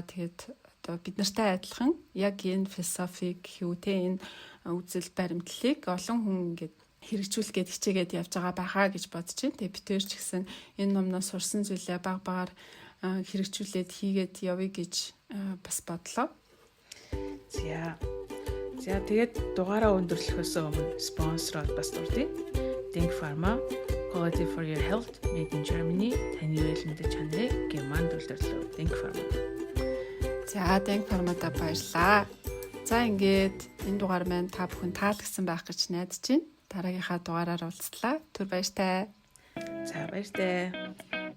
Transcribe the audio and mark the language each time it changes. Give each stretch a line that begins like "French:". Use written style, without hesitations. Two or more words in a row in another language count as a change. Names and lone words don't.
Mongolian: Тэгээд одоо бид нартай адилхан яг энэ философик хөвтэй энэ үзэл баримтлалыг олон хүн ингээд хэрэгжүүлгээд хичээгээд явж байгаа байхаа гэж бодож байна. Тэгээд бид тээр ч гэсэн энэ номноос сурсан зүйлээ баг багаар хэрэгжүүлээд хийгээд явъя гэж бас бодлоо. За тэгээд дугаараа өндөрлөхөөс өмнө спонсород бас дурдъя.
English: Denk Pharma, Quality for your health, made in Germany.
Mongolian: Таны үйлдэл чанарыг Германд үйлдвэрлэв. Denk Pharma. За Denk Pharma-да баярлаа. За ингээд энэ дугаар маань та бүхэн таалагдсан байх гэж найдаж байна. Дараагийнхаа дугаараар уулзлаа. Түр баяртай. За баяртай.